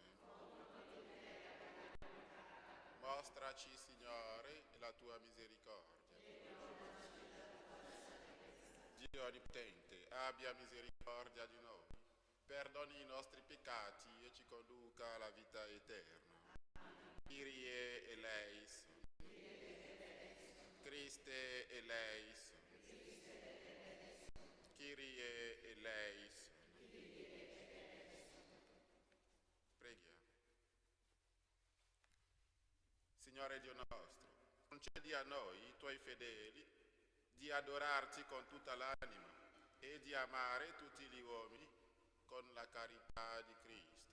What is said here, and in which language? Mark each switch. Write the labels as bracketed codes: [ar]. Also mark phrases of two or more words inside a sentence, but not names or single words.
[it] Mostraci, Signore, la tua misericordia. Dio Onnipotente, abbia misericordia di noi, perdoni i nostri peccati e ci conduca alla vita eterna. [el] Κύριε ἐλέησον. Χριστὲ ἐλέησον. Κύριε ἐλέησον. [it] Preghiamo. Signore Dio nostro, concedi a noi, i tuoi fedeli, di adorarti con tutta l'anima e di amare tutti gli uomini con la carità di Cristo.